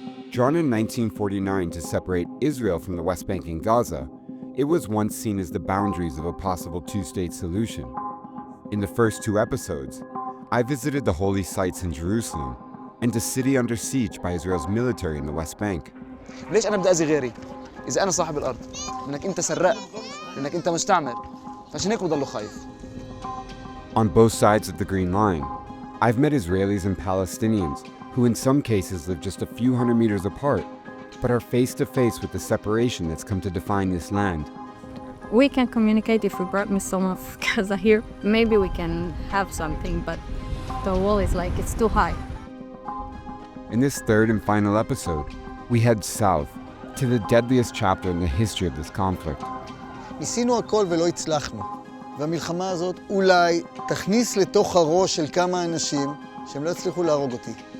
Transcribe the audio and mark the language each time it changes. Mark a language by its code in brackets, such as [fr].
[en] Drawn in 1949 to separate Israel from the West Bank and Gaza, it was once seen as the boundaries of a possible two-state solution. In the first 2 episodes, I visited the holy sites in Jerusalem and a city under siege by Israel's military in the West Bank. [ar] ليش أنا بدي أذي غيري؟ إذا أنا صاحب الأرض، لأنك أنت سراق، لأنك أنت مستعمر، فعشان هيك بضله خايف. [en] On both sides of the Green Line, I've met Israelis and Palestinians who in some cases live just a few hundred meters apart, but are face to face with the separation that's come to define this land. We can communicate if we brought me some of Gaza here. Maybe we can have something, but the wall is it's too high. In this third and final episode, we head south to the deadliest chapter in the history of this conflict. [he] ניסינו הכל ולא הצלחנו, והמלחמה הזאת אולי תכניס לתוך הראש של כמה אנשים שהם לא הצליחו להרוג אותי.